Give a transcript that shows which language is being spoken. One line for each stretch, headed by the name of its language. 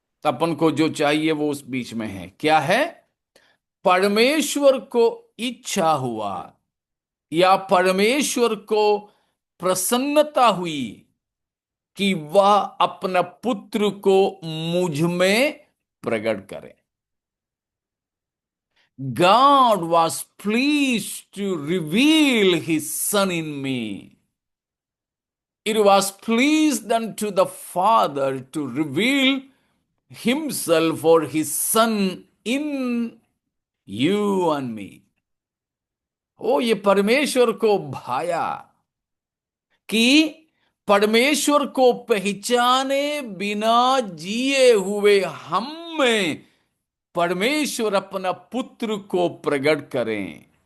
Hindi: अपन को जो चाहिए वो उस बीच में है। क्या है? परमेश्वर को इच्छा हुआ या परमेश्वर को प्रसन्नता हुई कि वह अपना पुत्र को मुझ में प्रकट करे।
English: God was pleased to reveal his son in me. It was pleased unto the Father to reveal himself or his son in you and me.
Hindi: ओ, ये परमेश्वर को भाया कि परमेश्वर को पहचाने बिना जिए हुए हम में परमेश्वर अपना पुत्र को प्रकट करें।